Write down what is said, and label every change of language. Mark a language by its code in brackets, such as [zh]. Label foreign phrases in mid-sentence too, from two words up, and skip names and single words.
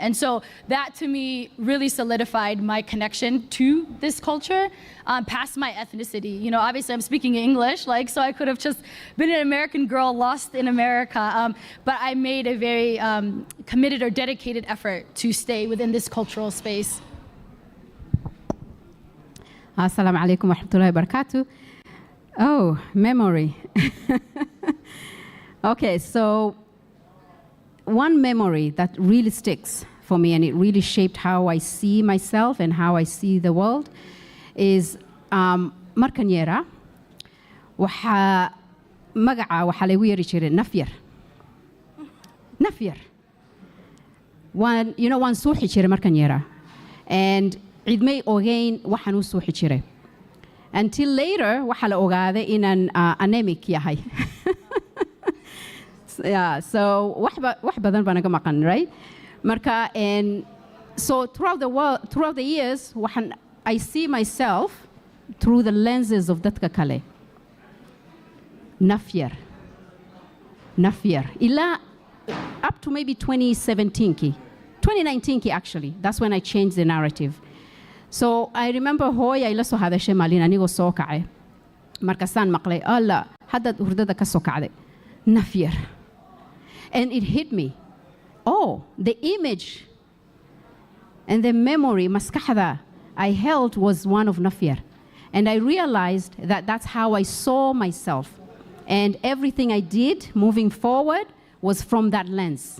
[en] And so that to me really solidified my connection to this culture past my ethnicity. Obviously I'm speaking English, so I could have just been an American girl lost in America, but I made a very committed or dedicated effort to stay within this cultural space. [ar] السلام عليكم ورحمة الله وبركاته. [en] Oh, memory. Okay, so one memory that really sticks for me and it really shaped how I see myself and how I see the world is [so] markan yara waxa lagu yiri jiray nafyar waan suuxi jiray markan yara and cid may ogeyn waxaan u suuxi jiray [en] until later [so] waxa la ogaaday inaan anemic yahay. [en] Yeah, so [so] wax badan baan naga maqan, right? [en] Marka, and so throughout the years, I see myself through the lenses of [so] dadka kale. [en] Nafyar. Ila up to maybe 2019 actually. That's when I changed the narrative. So I remember [so] hooya ila soo hadashay maalin anigoo soo kacay. Markaasaan maqlay alla hadda hurdada ka soo kacday. Nafyar. [en] And it hit me. Oh, the image and the memory, maskaxda, I held was one of Nafyar. And I realized that that's how I saw myself. And everything I did moving forward was from that lens.